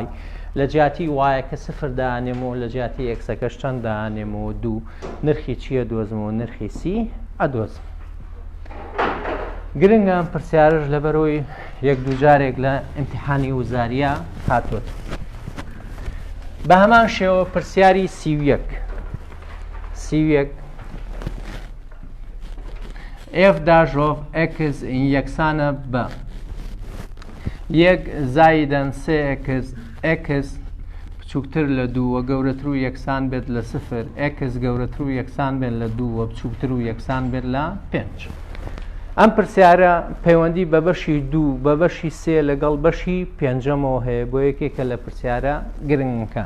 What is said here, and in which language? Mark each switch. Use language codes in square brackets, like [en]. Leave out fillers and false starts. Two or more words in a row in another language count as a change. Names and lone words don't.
[ckb] لە جیاتی وایەکە 0 دانێمەوە لە جیاتی یەکسەکەش چەند دانێمەوە 2. نرخی چییە دۆزمەوە؟ نرخی c ئەدۆزم. گرنگە ئەم پرسیارش لەبەرەوەی یەک دوو جارێک لە ئیمتیحانی وزاریە هاتووە. بە هەمان شێوە پرسیاری C1 [en] f dash of x [ckb] یەکسانە بە 1 زایدەن 3x x بچووکتر لە 2 و گەورەتر و یەکسان بێت لە 0 x گەورەتر و یەکسان بێت لە 2 و بچووکتر و یەکسان بێت لە 5. ئەم پرسیارە پەیوەندی بە بەشی 2 بە بەشی 3 لەگەڵ بەشی پێنجەمەوە هەیە بۆ یەکێکە لە پرسیارە گرنگەکان.